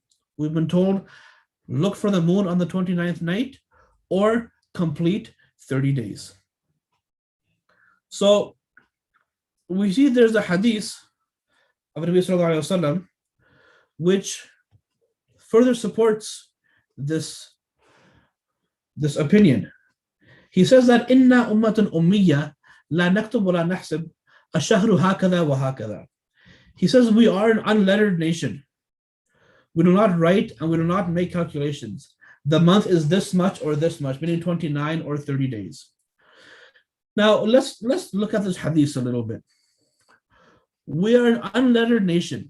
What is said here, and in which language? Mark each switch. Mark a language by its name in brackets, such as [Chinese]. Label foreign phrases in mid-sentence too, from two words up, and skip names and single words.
[English] We've been told, look for the moon on the 29th night or complete 30 days. So we see there's a hadith of [Arabic] نبي صلى الله عليه وسلم [English] which further supports this opinion. He says that [Arabic] إنا أمة أمية لا نكتب ولا نحسب الشهر هكذا وهكذا. [English] He says we are an unlettered nation. We do not write and we do not make calculations. The month is this much or this much, meaning 29 or 30 days. Now let's look at this hadith a little bit. We are an unlettered nation.